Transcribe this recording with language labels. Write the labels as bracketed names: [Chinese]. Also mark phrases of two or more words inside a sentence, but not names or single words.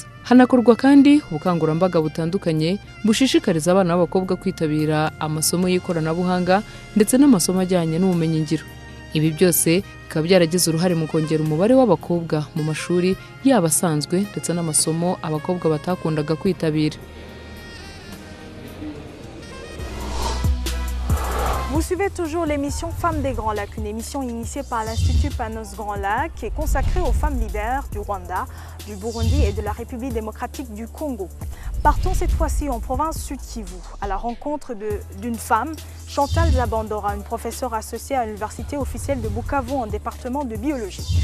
[Kinyarwanda] Hanakorwa kandi ubukangurambaga butandukanye bushishikariza abana b'abakobwa kwitabira amasomo y'ikoranabuhanga ndetse n'amasomo ajyanye n'ubumenyi ngiro. Ibi byose bikaba byaragize uruhare mu kongera umubare w'abakobwa mu mashuri yaba asanzwe ndetse n'amasomo abakobwa batakundaga kwitabira. [French] Vous suivez toujours l'émission Femmes des Grands Lacs, une émission initiée par l'Institut Panos Grands Lacs qui est consacrée aux femmes leaders du Rwanda, du Burundi et de la République démocratique du Congo. Partons cette fois-ci en province Sud Kivu, à la rencontre d'une femme, Chantal Zabandora, une professeure associée à l'Université officielle de Bukavu en département de biologie.